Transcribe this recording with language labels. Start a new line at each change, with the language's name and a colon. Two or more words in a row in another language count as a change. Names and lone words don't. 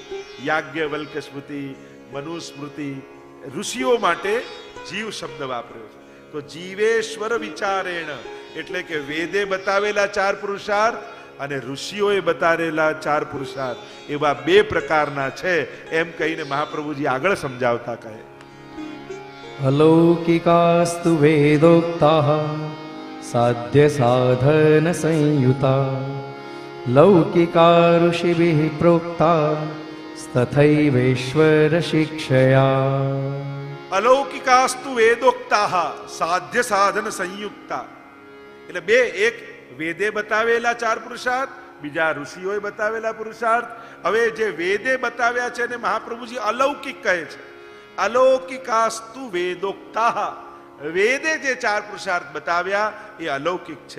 Gujarati: યાજ્ઞવલ્ક સ્મૃતિ, મનુ સ્મૃતિ. ઋષિઓ માટે જીવ શબ્દ વાપર્યો છે. તો
Sanskrit: જીવેશ્વર વિચારેણ
Gujarati: એટલે કે વેદે બતાવેલા ચાર પુરુષાર્થ અને ઋષિઓએ બતાવેલા ચાર પુરુષાર્થ એવા બે પ્રકારના છે એમ કહીને મહાપ્રભુજી આગળ સમજાવતા કહે.
Sanskrit: अलौकिकास्तु वेदोक्ताः साध्य साधन संयुता लौकिका ऋषिभिः प्रोक्ता तथैवेश्वर शिक्षया. अलौकिकास्तु वेदोक्ताः साध्य साधन संयुक्ता.
Gujarati: એટલે બે, એક વેદે બતાવેલા ચાર પુરુષાર્થ, બીજા ઋષિઓએ બતાવેલા પુરુષાર્થ. હવે જે વેદે બતાવ્યા છે ને મહાપ્રભુજી અલૌકિક કહે છે.
Sanskrit: અલૌકિકાસ્તુ વેદોક્તાઃ.
Gujarati: વેદે જે ચાર પુરુષાર્થ બતાવ્યા એ અલૌકિક છે.